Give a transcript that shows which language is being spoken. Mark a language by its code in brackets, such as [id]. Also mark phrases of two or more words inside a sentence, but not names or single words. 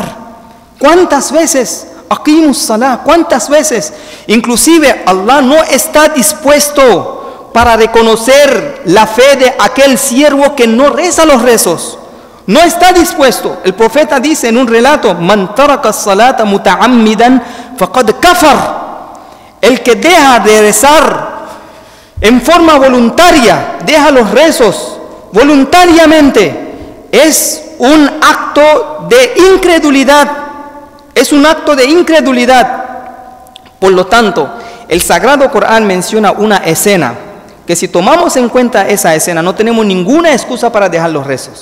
[es] ¿Cuántas veces? [ar] أقيموا الصلاة, [es] ¿cuántas veces? Inclusive Allah no está dispuesto para reconocer la fe de aquel siervo que no reza los rezos. No está dispuesto. El profeta dice en un relato: [ar] من ترك الصلاة متعمدا فقد كفر. [es] El que deja de rezar en forma voluntaria, deja los rezos voluntariamente, es un acto de incredulidad. Es un acto de incredulidad. Por lo tanto, el Sagrado Corán menciona una escena que, si tomamos en cuenta esa escena, no tenemos ninguna excusa para dejar los rezos.